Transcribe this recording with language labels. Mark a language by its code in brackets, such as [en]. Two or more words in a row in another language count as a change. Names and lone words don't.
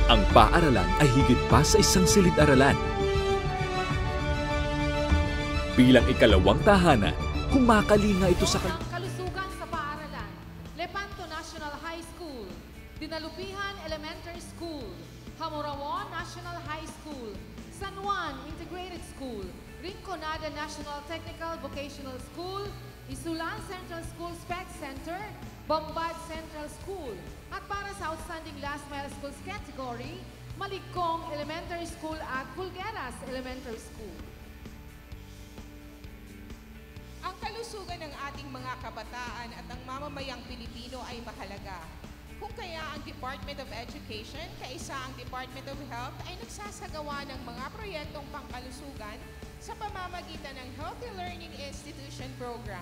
[tl] paaralan ay higit pa sa isang silid-aralan. Bilang ikalawang tahanan, kumakalinga ito sa Ng kalusugan sa paaralan, Lepanto National High School, Dinalupihan Elementary School, Hamorawon National High School, San Juan Integrated School, Rinconada National Technical Vocational School, Isulan Central School Spec Center, Bombad Central School, at para sa Outstanding Last Mile Schools category, Maligkong Elementary School at Pulgueras Elementary School. Ang kalusugan ng ating mga kabataan at ang mamamayang Pilipino ay mahalaga. Kung kaya ang Department of Education, kaisa ang Department of Health ay nagsasagawa ng mga proyektong pangkalusugan sa pamamagitan ng Healthy Learning Institution Program.